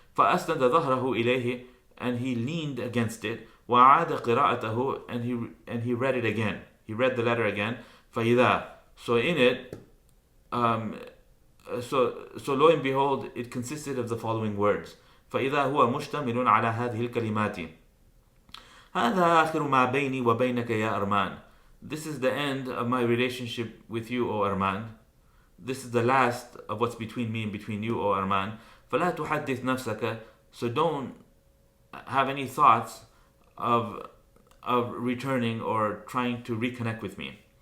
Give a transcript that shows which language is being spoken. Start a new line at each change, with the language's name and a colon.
Arabic: فأسند ظهره إليه,
English: and he leaned against it.
Arabic: وعاد قراءته,
English: and he read it again. He read the letter again.
Arabic: فإذا,
English: so in it, so lo and behold, it consisted of the following words.
Arabic: فإذا هو مشتمل على هذه الكلمات. هذا آخر ما بيني وبينك يا أرمان.
English: This is the end of my relationship with you, O Armand. This is the last of what's between me and between you, O Armand.
Arabic: فلا تحدث نفسك,
English: so don't have any thoughts of returning or trying to reconnect with me.